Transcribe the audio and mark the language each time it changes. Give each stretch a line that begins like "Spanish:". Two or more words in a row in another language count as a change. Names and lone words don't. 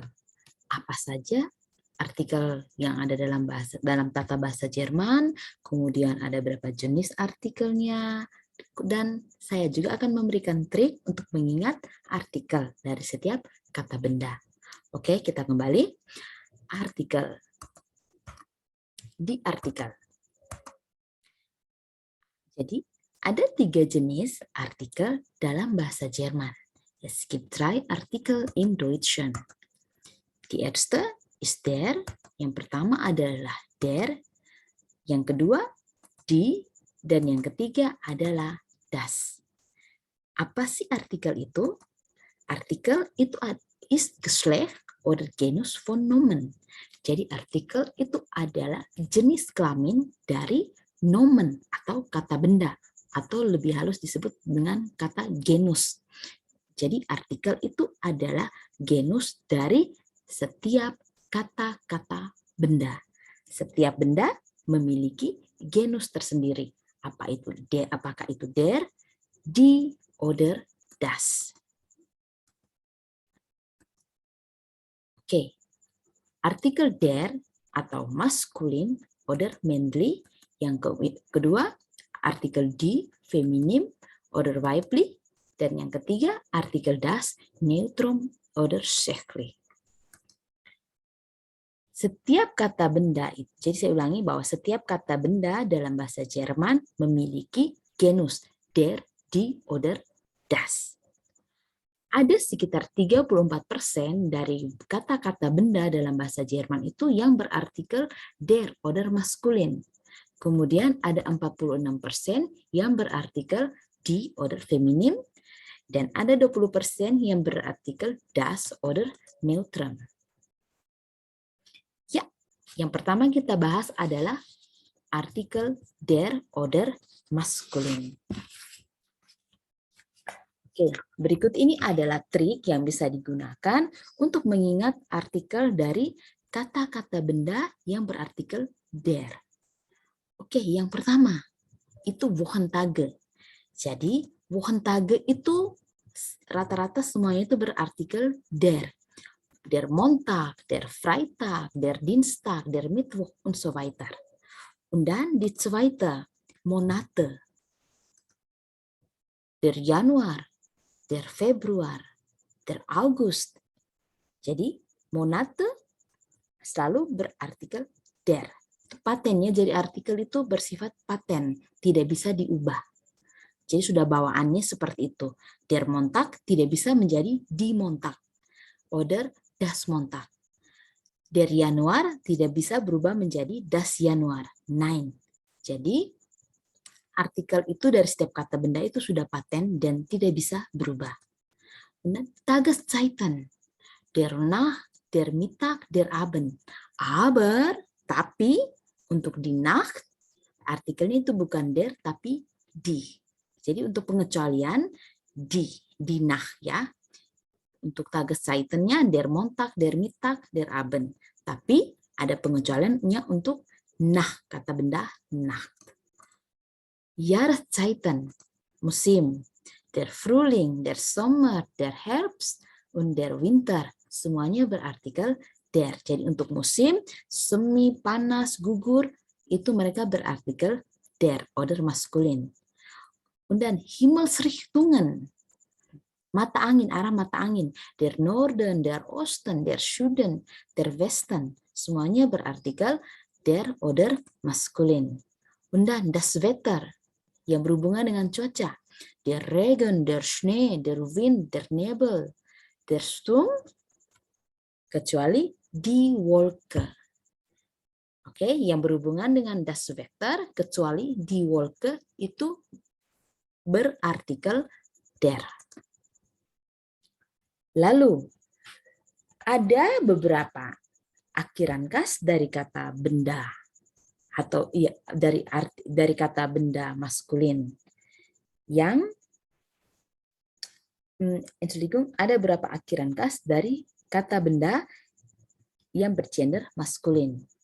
Indonesian: Apa saja artikel yang ada dalam tata bahasa Jerman, kemudian ada berapa jenis artikelnya, dan saya juga akan memberikan trik untuk mengingat artikel dari setiap kata benda. Oke, kita kembali. Artikel. Di artikel. Jadi, ada 3 jenis artikel dalam bahasa Jerman.
German: Es gibt 3 Artikel im Deutschen. Die erste ist der,
Indonesian: yang pertama adalah der, yang kedua die, dan yang ketiga adalah das. Apa sih artikel itu? Artikel itu
German: ist Geschlecht oder Genus von Nomen.
Indonesian: Jadi artikel itu adalah jenis kelamin dari nomen atau kata benda, atau lebih halus disebut dengan kata genus. Jadi artikel itu adalah genus dari setiap kata-kata benda. Setiap benda memiliki genus tersendiri. Apakah itu
German: der, die, oder das.
Indonesian: Oke. Artikel der atau maskulin
German: oder männlich,
Indonesian: yang kedua artikel die feminim
German: oder weiblich,
Indonesian: dan yang ketiga artikel das neutrum
German: oder sächlich.
Indonesian: Setiap kata benda, jadi saya ulangi bahwa setiap kata benda dalam bahasa Jerman memiliki genus
German: der, die, oder das.
Indonesian: Ada sekitar 34% dari kata-kata benda dalam bahasa Jerman itu yang berartikel
German: der oder
Indonesian: maskulin. Kemudian ada 46% yang berartikel
German: die oder
Indonesian: feminim, dan ada 20% yang berartikel
German: das oder
Indonesian: neutrum. Ya, yang pertama kita bahas adalah artikel
German: der oder
Indonesian: maskulin. Oke, berikut ini adalah trik yang bisa digunakan untuk mengingat artikel dari kata-kata benda yang berartikel der. Oke, yang pertama itu Wochentage. Jadi Wochentage itu rata-rata semuanya itu berartikel der.
German: Der Montag, der Freitag, der Dienstag, der Mittwoch und so weiter. Und dann die zweite Monate. Der Januar, der Februar, der August.
Indonesian: Jadi Monate selalu berartikel der. Patennya jadi artikel itu bersifat paten, tidak bisa diubah. Jadi sudah bawaannya seperti itu.
German: Der Montag
Indonesian: tidak bisa menjadi
German: die Montag oder das Montag. Der Januar
Indonesian: tidak bisa berubah menjadi
German: das Januar. Nein.
Indonesian: Jadi artikel itu dari setiap kata benda itu sudah paten dan tidak bisa berubah.
German: Dan Tageszeiten, der Nacht, der Mittag, der Abend. Aber,
Indonesian: tapi untuk di Nacht, artikelnya itu bukan der tapi die. Jadi untuk pengecualian di Nacht ya. Untuk Tageszeitennya
German: der Montag, der Mittag, der Abend.
Indonesian: Tapi ada pengecualiannya untuk Nacht, kata benda Nacht.
German: Jahreszeiten, musim, der Frühling, der Sommer, der Herbst, und der Winter,
Indonesian: semuanya berartikel der. Jadi untuk musim, semi, panas, gugur, itu mereka berartikel
German: der oder
Indonesian: maskulin.
German: Und dann Himmelsrichtungen,
Indonesian: mata angin, arah mata angin,
German: der Norden, der Osten, der Süden, der Westen,
Indonesian: semuanya berartikel
German: der oder maskulin. Und dann das Wetter,
Indonesian: yang berhubungan dengan cuaca.
German: Der Regen, der Schnee, der Wind, der Nebel, der Sturm, kecuali die Wolke.
Indonesian: Oke, yang berhubungan dengan
German: das Wetter,
Indonesian: kecuali
German: die Wolke,
Indonesian: itu berartikel der. Lalu, ada beberapa akhiran kas dari kata benda, atau iya, dari kata benda maskulin yang ada beberapa akhiran kas dari kata benda yang bergender maskulin.